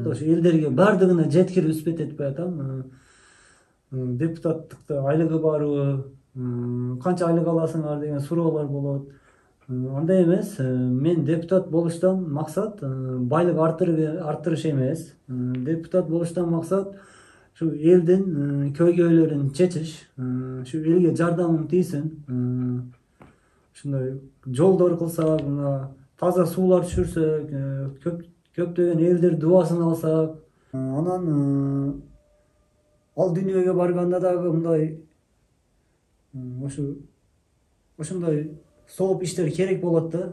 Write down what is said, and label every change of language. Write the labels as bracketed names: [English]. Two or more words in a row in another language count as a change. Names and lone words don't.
[Kyrgyz] Ошо элдерге бардыгына жеткирип испет этпей атам. Депутаттыкта айлыгы барбы, канча айлык аласыңар деген суроолор болот. Андай эмес. Мен депутат болуштан максат байлык арттырыш эмес. Депутат болуштан максат шу элден көйгөйлөрүн чечиш, şu элге жардамым тийсин. Şunday жолдор кылсак, таза суулар түшүрсөк, көптөгөн элдер дубасын алсак, анан ал дүйнөгө барганда дагы мындай ошондой сооп иштер керек болот да.